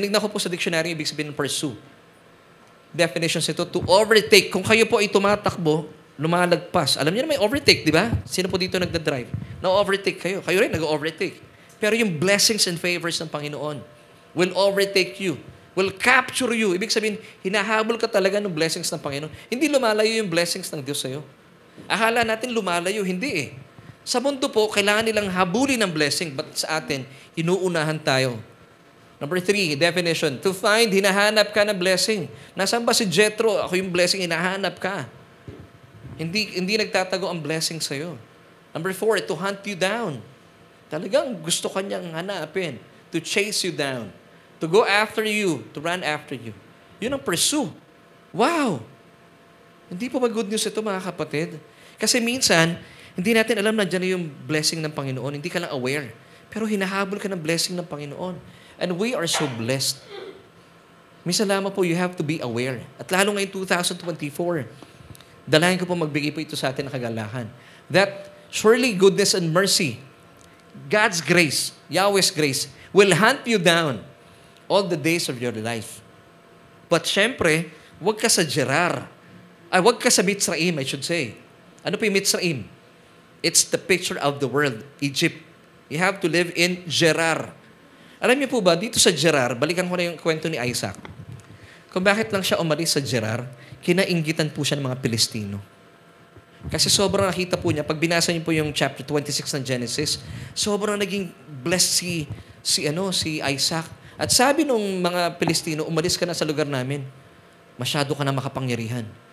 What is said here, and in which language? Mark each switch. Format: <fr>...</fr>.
<tl>Tinignan ko po sa dictionary, ibig sabihin ng pursue.</tl> <en>Definitions ito, to overtake.</en> <tl>Kung kayo po ay tumatakbo, lumalagpas. Alam niyo na may overtake, di ba? Sino po dito nagdadrive? Na-overtake kayo. Kayo rin nag-overtake. Pero yung</tl> <en>blessings and favors ng Panginoon will overtake you. Will capture you.</en> <tl>Ibig sabihin, hinahabol ka talaga ng blessings ng Panginoon. Hindi lumalayo yung blessings ng Diyos sa'yo. Akala natin lumalayo. Hindi eh. Sa mundo po, kailangan nilang habulin ng blessing. But sa atin, inuunahan tayo.</tl> <en>Number 3, definition. To find,</en> <tl>hinahanap ka ng blessing. Nasaan ba si Jethro? Ako yung blessing, hinahanap ka. Hindi nagtatago ang blessing sa'yo.</tl> <en>Number 4, to hunt you down.</en> <tl>Talagang gusto kanyang hanapin.</tl> <en>To chase you down. To go after you, to run after you.</en> <tl>Yun ang pursue. Wow! Hindi pa ba</tl> <en>good news</en> <tl>ito, mga kapatid? Kasi minsan, hindi natin alam na dyan yung blessing ng Panginoon. Hindi ka lang aware. Pero hinahabol ka ng blessing ng Panginoon.</tl> <en>And we are so blessed.</en> <tl>Minsan lamang po,</tl> <en>you have to be aware.</en> <tl>At lalo ngayon 2024, dalayan ko po magbigay po ito sa atin ng kagalakan.</tl> <en>That surely goodness and mercy, God's grace, Yahweh's grace, will hunt you down all the days of your life.</en> <tl>But syempre, huwag ka sa Gerar. Huwag ka sa Mitzrayim,</tl> <en>I should say.</en> <tl>Ano po yung Mitzrayim?</tl> <en>It's the picture of the world, Egypt. You have to live in Gerar.</en> <tl>Alam niyo po ba, dito sa Gerar, balikan ko na yung kwento ni Isaac. Kung bakit lang siya umalis sa Gerar, kinainggitan po siya ng mga Pilistino. Kasi sobrang nakita po niya, pag binasa niyo po yung chapter 26 ng Genesis, sobrang naging blessed si Isaac. At sabi nung mga Pilistino, umalis ka na sa lugar namin. Masyado ka na makapangyarihan.</tl>